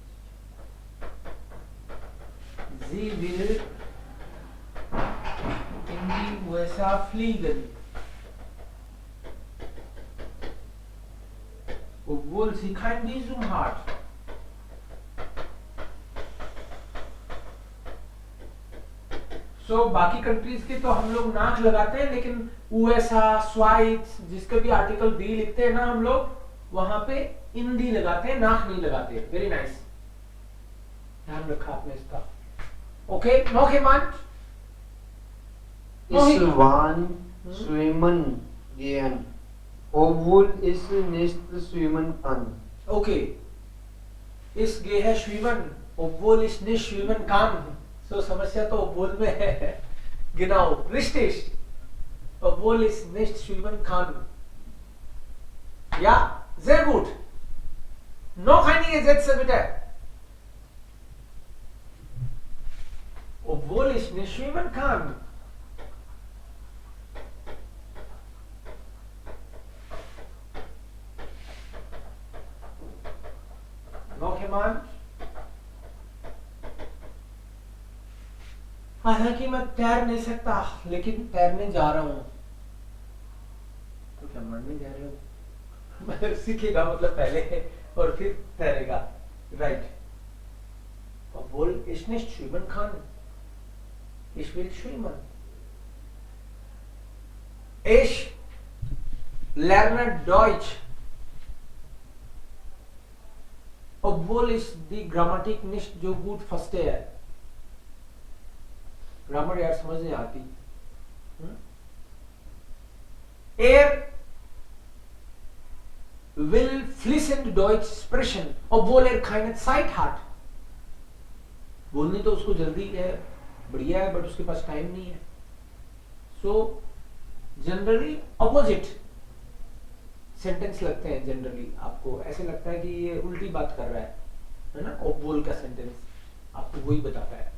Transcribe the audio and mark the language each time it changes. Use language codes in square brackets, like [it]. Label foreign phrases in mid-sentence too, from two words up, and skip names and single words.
[de] Sie will in die USA fliegen. Obwohl sie kein Visum hat. [en] So, [hi] बाकी कंट्रीज के तो हम लोग नाक लगाते हैं, लेकिन यूएसए, स्वाइट्स, जिसके भी आर्टिकल बी लिखते हैं ना हम लोग, वहां पे इन दी लगाते हैं, नाक नहीं लगाते। [en] very nice, [hi] ध्यान रखा आपने इसका। [en] okay, no हेमंत। [de] Ich war schwimmen gehen, obwohl ich nicht schwimmen kann. ओके, इस गे है श्रीवन, obwohl ist nicht schwimmen kann. [hi] So समस्या तो obwohl में है. [de] Genau, richtig. Obwohl ist nicht schwimmen kann. Ja, sehr gut. Noch einige Sätze bitte. Obwohl ich nicht schwimmen kann. Noch jemand? [hi] हालांकि मैं तैर नहीं सकता लेकिन तैरने जा रहा हूं. तो क्या मरने जा रहे हो? मतलब सीखेगा मतलब पहले और फिर तैरेगा. राइट. [de] Obwohl ich nicht schwimmen kann. Ich will schwimmen. Ich lerne Deutsch. Obwohl ich die Grammatik nicht so gut verstehe. [hi] ग्रामर यार समझ नहीं आती. [de] Er will fließend Deutsch sprechen, obwohl er keine Zeit hat. [hi] बोलनी तो उसको जल्दी है, बढ़िया है, बट उसके पास टाइम नहीं है. सो जनरली अपोजिट सेंटेंस लगते हैं. जनरली आपको ऐसे लगता है कि ये उल्टी बात कर रहा है ना. obwohl का सेंटेंस आपको वही बताता है.